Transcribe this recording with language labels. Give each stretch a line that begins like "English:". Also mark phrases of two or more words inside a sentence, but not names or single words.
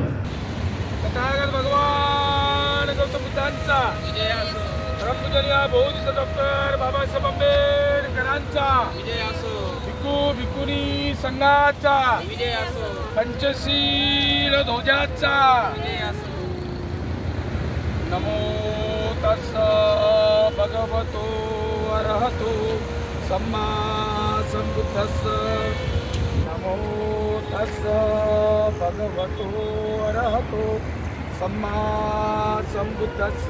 Marathi: तथागत भगवान गौतम बुद्धांचा विजय असो. परमपूजनीय बौद्ध डॉक्टर बाबासाहेब आंबेडकरांचा विजय असो. भिक्खू भिक्खुनी संघाचा विजय असो. पंचशील ध्वजाचा विजय असो.
Pali: नमो तस्स भगवतो अरहतो सम्मा संबुद्धस्स. नमो तस्स भगवतो अरहतो सम्मा संबुद्धस्स.